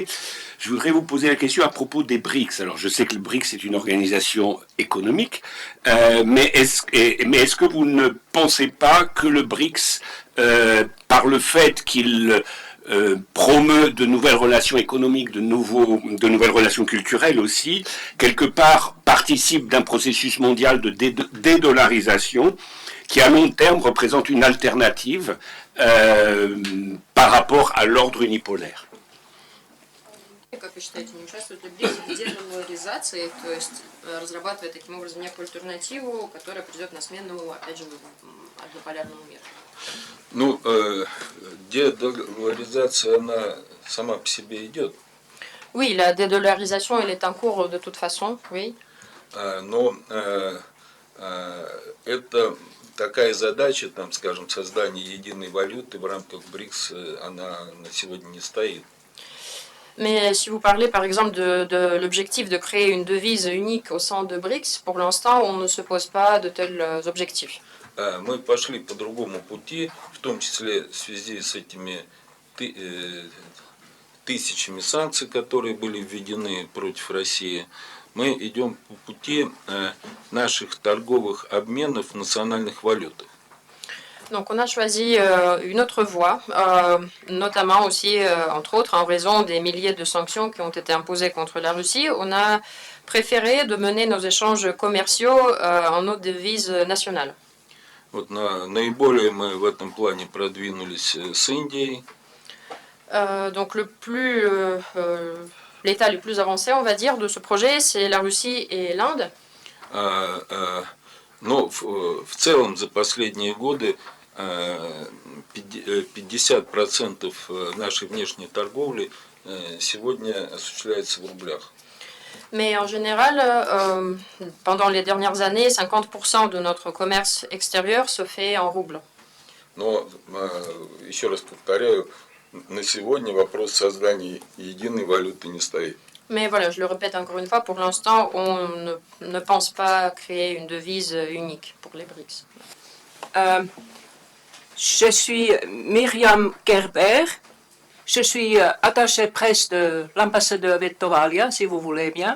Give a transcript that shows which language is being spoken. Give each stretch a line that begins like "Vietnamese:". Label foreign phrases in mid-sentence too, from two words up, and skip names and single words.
French: Je voudrais vous poser la question à propos des BRICS. Alors je sais que le BRICS est une organisation économique, mais est-ce que vous ne pensez pas que le BRICS, par le fait qu'il promeut de nouvelles relations économiques, de nouvelles relations culturelles aussi, quelque part participe d'un processus mondial de dédollarisation qui à long terme représente une alternative par rapport à l'ordre unipolaire.
Russian: Как вы считаете, не участвует ли БРИКС в дедоларизации, то есть разрабатывая таким образом некую альтернативу, которая придет на смену, опять же, однополярному миру? Ну, дедоларизация, она сама по себе идет.
French: Oui, la dédollarisation, elle est en cours de toute façon, oui.
Russian: Но это такая задача, там, скажем, создания единой валюты в рамках БРИКС, она на сегодня не стоит.
French: Mais si vous parlez par exemple de l'objectif de créer une devise unique au sein de BRICS, pour l'instant, on ne se pose pas de tels objectifs.
Russian: Мы пошли по другому пути, в том числе в связи с этими тысячами санкций, которые были введены против России. Мы идем по пути наших торговых обменов в национальных валютах.
French: Donc on a choisi une autre voie, notamment aussi, entre autres, en raison des milliers de sanctions qui ont été imposées contre la Russie. On a préféré de mener nos échanges commerciaux en nos devises nationales.
Russian: Вот наиболее мы в этом плане продвинулись с Индией.
French: Donc l'état le plus avancé, on va dire, de ce projet, c'est la Russie et l'Inde.
Russian: Но в целом за последние годы 50% нашей внешней торговли сегодня осуществляется в рублях.
French: Mais en général, pendant les dernières années, 50% de notre commerce extérieur se fait en roubles.
Russian: Но, еще раз повторяю, на сегодня вопрос создания единой валюты не стоит.
French: Mais voilà, je le répète encore une fois, pour l'instant, on ne pense pas créer une devise unique pour les BRICS. Je suis Myriam Gerber. Je suis attachée presse de l'ambassadeur Vettovalia, si vous voulez bien.